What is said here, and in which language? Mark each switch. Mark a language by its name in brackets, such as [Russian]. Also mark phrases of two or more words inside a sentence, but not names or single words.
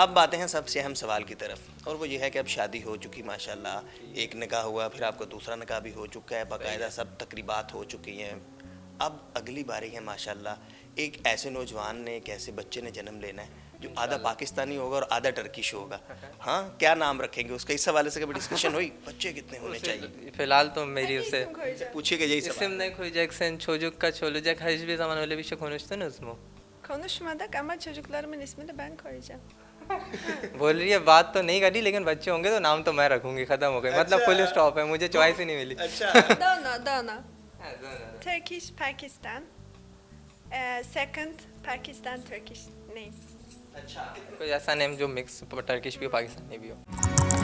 [Urdu] اب باتیں ہیں سب سے اہم سوال کی طرف، اور وہ یہ ہے کہ اب شادی ہو چکی ماشاءاللہ، ایک نکاح ہوا، پھر آپ کا دوسرا نکاح بھی ہو چکا ہے، باقاعدہ سب تقریبات ہو چکی ہیں. اب اگلی باری ہے ماشاءاللہ، ایک ایسے نوجوان نے، ایک ایسے بچے نے جنم لینا ہے جو آدھا پاکستانی ہوگا اور آدھا ٹرکش ہوگا. ہاں، کیا نام رکھیں گے اس کا؟ اس حوالے سے کبھی ڈسکشن ہوئی? بچے کتنے ہونے چاہئیں? فی الحال تو میری اس سے پوچھیے گا یہی [Turkish] isim [Urdu] सवाल। [Turkish] ne koyacaksın, çocuk kaç olacak, hiçbir zaman öyle bir şey konuştunuz mu? Konuşmadık ama çocuklarımın ismini ben koyacağım. [Urdu] بول رہی ہے بات تو نہیں کری، لیکن بچے ہوں گے تو نام تو میں رکھوں گی، ختم ہو گئی، مطلب [English] full stop [Urdu] ہے، مجھے چوائس ہی نہیں ملی. अच्छा, [English] Dona. Turkish, Pakistan. Second, Pakistan, Turkish name. [Urdu] अच्छा। کوئی ایسا نیم جو [English] mix Turkish [Urdu] بھی ہو پاکستانی بھی ہو.